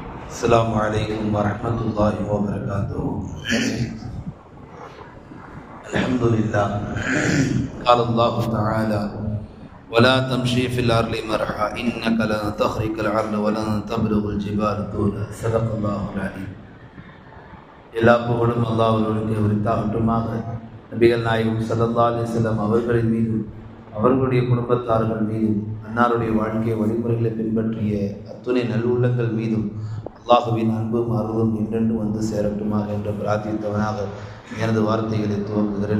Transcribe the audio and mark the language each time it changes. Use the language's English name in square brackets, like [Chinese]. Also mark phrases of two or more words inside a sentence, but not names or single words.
[Arabic] السلام عليكم ورحمة الله وبركاته. الحمد لله. قال الله تعالى: ولا تمشي في الأرض مرحا إنك لن تخرق الأرض ولن تبلغ الجبال طولا. صدق الله العظيم. [Tamil] எல்லா புகழும் அல்லாஹ்வுக்கு உரித்தாகட்டுமாக. நபிகள் நாயகம் [Arabic] صلى الله عليه وسلم [Tamil] அவர்களின் மீது, அவர்களுடைய குடும்பத்தார்கள் மீதும், அன்னாருடைய வாழ்க்கை வழிமுறைகளை பின்பற்றிய அத்துணை நல்லுள்ளங்கள் மீதும் அல்லாஹுவின் அன்பும் அருளும் என்றென்று வந்து சேரட்டுமாக என்று பிரார்த்தித்தவனாக எனது வார்த்தைகளை துவங்குகிறேன்.